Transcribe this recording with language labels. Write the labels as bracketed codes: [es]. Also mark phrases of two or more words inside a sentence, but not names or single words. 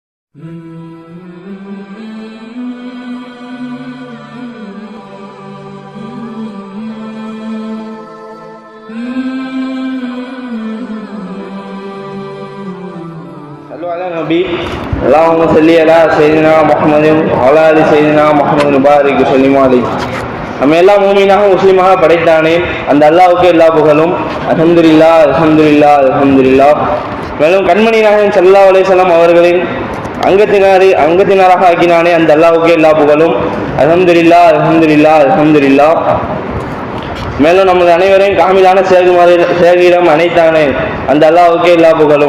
[ar] نبي اللهم صل على سيدنا محمد وعلى آل سيدنا محمد بارك سلم عليه. [ta] நம்ம எல்லா மூமினாக முஸ்லீமாக படைத்தானே அந்த அல்லாஹ்வுக்கு எல்லா புகழும். [ar] الحمد لله الحمد لله الحمد لله. [ta] மேலும் கண்மணி நாயகம் [ar] صلى الله عليه وسلم [ta] அவர்களின் அங்கத்தினராக ஆக்கினானே அந்த அல்லாஹ்வுக்கு எல்லா புகழும். [ar] الحمد لله الحمد لله الحمد لله. [ta] மேலும் நமது அனைவரையும் காமிலான சேகிடம் அனைத்தானே அந்த அல்லாஹ்வுக்கு எல்லா புகழும்.